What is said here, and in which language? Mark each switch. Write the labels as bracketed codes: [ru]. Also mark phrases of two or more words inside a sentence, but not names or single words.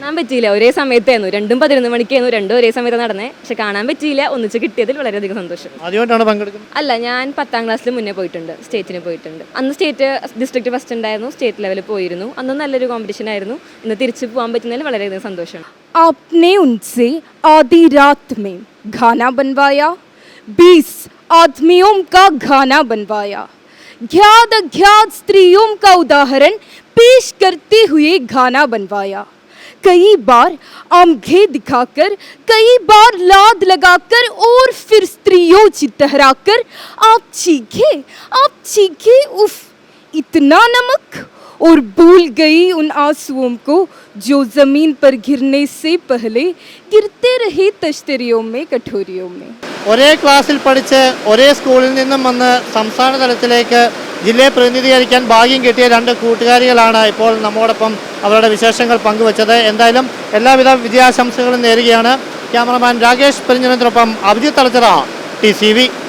[ml] കാണാൻ പറ്റിയില്ല, ഒരേ സമയത്തായിരുന്നു. 2ഉം 11 മണിക്കായിരുന്നു, 2ഉം ഒരേ സമയത്ത് നടന്നേ. പക്ഷെ കാണാൻ പറ്റിയില്ല. ഒന്നിച്ച് കിട്ടിയതിൽ വളരെയധികം സന്തോഷം. ആദ്യമായിട്ടാണ് പങ്കെടുക്കുന്നത്? അല്ല, ഞാൻ 10ാം ക്ലാസ്സിൽ മുന്നേ പോയിട്ടുണ്ട്, സ്റ്റേറ്റിന് പോയിട്ടുണ്ട്. അന്ന് [en] district first [ml] ഉണ്ടായിരുന്നു, [en] state levelil [ml] പോയിരുന്നു. അന്ന് നല്ലൊരു കോമ്പറ്റീഷൻ ആയിരുന്നു. ഇന്ന് തിരിച്ചു പോകാൻ പറ്റുന്നതിൽ വളരെയധികം സന്തോഷമാണ്. [hi] आपने उनसे आधी रात में खाना बनवाया, 20 आदमियों का खाना बनवाया, ज्ञात अज्ञात स्त्रियों का उदाहरण पेश करते हुए गाना बनवाया. कई बार आंखें दिखाकर, कई बार लाद लगाकर और फिर स्त्रियों चित्तहराकर आप चीखे उफ इतना नमक, और भूल गई उन आंसुओं को जो जमीन पर गिरने से पहले गिरते रहे तश्तरियों में कटोरियों में. [ml] ഒരേ ക്ലാസ്സിൽ പഠിച്ച് ഒരേ സ്കൂളിൽ നിന്നും വന്ന് സംസ്ഥാന തലത്തിലേക്ക് ജില്ലയെ പ്രതിനിധീകരിക്കാൻ ഭാഗ്യം കിട്ടിയ രണ്ട് കൂട്ടുകാരികളാണ് ഇപ്പോൾ നമ്മോടൊപ്പം അവരുടെ വിശേഷങ്ങൾ പങ്കുവച്ചത്. എന്തായാലും എല്ലാവിധ വിജയാശംസകളും നേരുകയാണ്. ക്യാമറമാൻ രാകേഷ് പെരിഞ്ഞനത്തിനൊപ്പം അഭിജിത്ത് തലച്ചിറ, TCV.